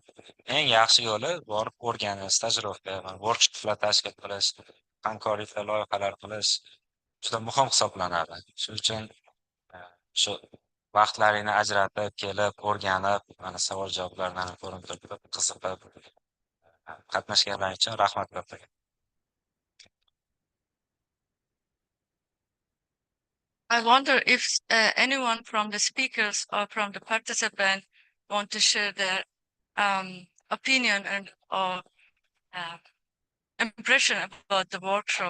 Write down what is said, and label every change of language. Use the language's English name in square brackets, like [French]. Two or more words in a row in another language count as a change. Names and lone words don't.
[Uzbek] Eng yaxshi yo'li borib o'rganish, tajriba, workshoplar tashkil qilish, hamkorliklar loyihalar qilish juda muhim hisoblanadi. Shuning uchun shu vaqtlaringni ajratib kelib, o'rganib, mana savol javoblardan ko'rinib turib, qiziqib qatnashganlaring uchun rahmat katta. [English] I wonder if anyone from the speakers or from the participant want to share their opinion and or impression about the workshop.